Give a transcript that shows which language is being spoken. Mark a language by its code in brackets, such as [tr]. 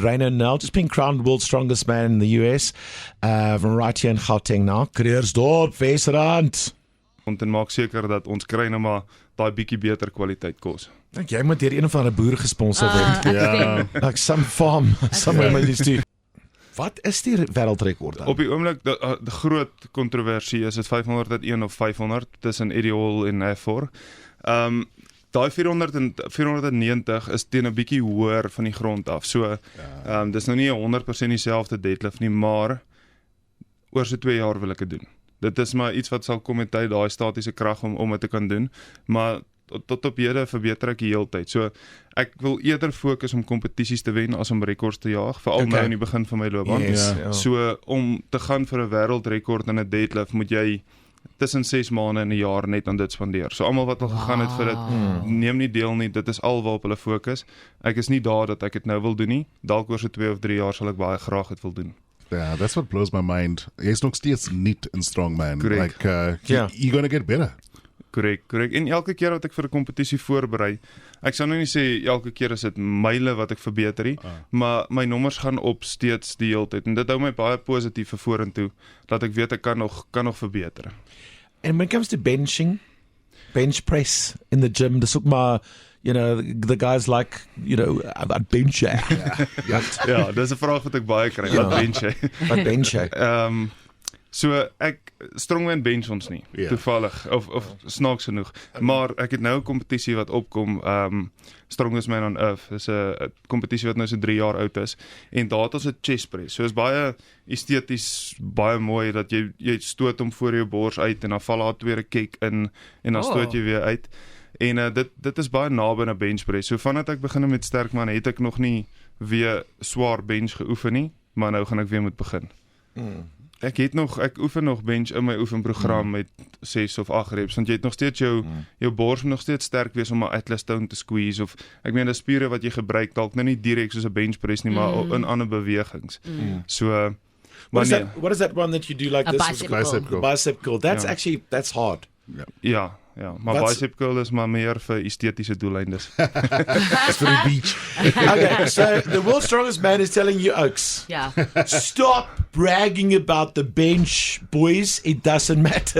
[en] Reino Nel, just being crowned world's strongest man in the US. From right here in Gauteng now. Kreersdorp, Wesrand. [af] En maak seker dat ons kry nou maar daai bietjie beter kwaliteit kos. Dink jy moet deur een of ander boer gesponsor word? Ja. [en] Like some farm, somewhere met these two. [af] Wat is die wêreldrekord dan? Op die oomblik, die groot kontroversie is dit 501 of 500 tussen Eddie Hall en Hathor. Daai 490 is teen 'n bietjie hoër van die grond af. So, dis nou nie 100% dieselfde deadlift nie, maar oor so 2 jaar wil ek dit doen. Dit is maar iets wat sal kom met tyd, daai statiese krag om dit te kan doen, maar tot op hede verbeter ek die hele tyd. So ek wil eerder fokus om kompetisies te wen as om rekords te jaag, veral nou in die begin van my loopbaan. [en] Yes, [af] So om te gaan vir 'n wêreldrekord in 'n deadlift moet jy tussen 6 maande en 'n jaar net aan dit spandeer. So almal wat al gegaan het vir dit, neem nie deel nie, dit is alwaarop hulle fokus. Ek is nie daar dat ek dit nou wil doen nie. Dalk oor so 2 of 3 jaar sal ek baie graag dit wil doen. [en] Yeah, that's what blows my mind. [af] Jy's nog steeds [en] neat and strong, [af] man. [en] Correct. Like, you're gonna get better. [af] Korrek. En elke keer wat ek vir 'n kompetisie voorberei, ek sou nou nie sê elke keer is dit myle wat ek verbeter nie, maar my nommers gaan op steeds die hele tyd. En dit hou my baie positief vorentoe, dat ek weet ek kan nog verbeter. [en] And when it comes to bench press in the gym, [af] dis ook maar, [en] you know, the guys like, you know, [af] wat bench jy? Ja, dis 'n vraag wat ek baie kry, wat bench jy? Wat bench jy? So strongman bench ons nie, toevallig of snaaks genoeg. Maar ek het nou 'n kompetisie wat opkom, Strongest Man on Earth. Dis 'n kompetisie wat nou so 3 jaar oud is en daar het ons 'n chest press. So is baie esteties, baie mooi dat jy stoot hom voor jou bors uit en dan val daar 'n tweede kick in en dan stoot jy weer uit. En dit is baie naby aan 'n bench press. So vandat ek begin met sterk man, het ek nog nie weer swaar bench geoefen nie, maar nou gaan ek weer moet begin. Ek oefen nog bench in my oefenprogram met 6 of 8 reps, want jy het nog steeds jou bors moet nog steeds sterk wees om 'n Atlas stone te squeeze, of ek meen die spiere wat jy gebruik, dalk nou nie direk soos 'n bench press nie, maar in ander bewegings. [en] So what is that one that you do like a this? Bicep curl. That's hard. [af] Ja, maar bicep curl is maar meer vir estetiese doeleindes. [en] That's for the beach. Okay, so the world's strongest man is telling you, Oaks, Yeah. stop bragging about the bench, boys. It doesn't matter.